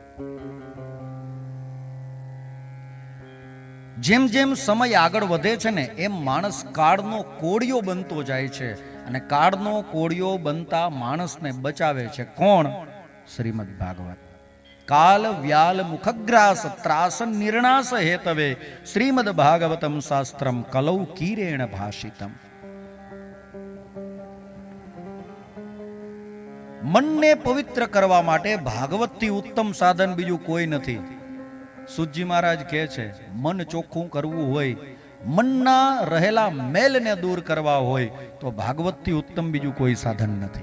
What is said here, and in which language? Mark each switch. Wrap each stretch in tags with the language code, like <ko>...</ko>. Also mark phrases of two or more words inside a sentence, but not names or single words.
<gu>જેમ જેમ સમય આગળ વધે છે ને એમ માણસ કાળનો કોળિયો બનતો જાય છે અને કાળનો કોળિયો બનતા માણસને બચાવે છે કોણ?</gu> <sa>શ્રીમદ ભાગવત. કાલ વ્યાલ મુખગ્રાસ ત્રાસન નિર્ણાસ હેતવે શ્રીમદ ભાગવતમ શાસ્ત્રમ કલૌ કીરેણ ભાષિતમ.</sa> <gu>મનને પવિત્ર કરવા માટે ભાગવતથી ઉત્તમ સાધન બીજું કોઈ નથી. સુજી મહારાજ કહે છે, મન ચોખ્ખું કરવું હોય, મનના રહેલા મેલને દૂર કરવા હોય તો ભાગવતથી ઉત્તમ બીજું કોઈ સાધન નથી.</gu>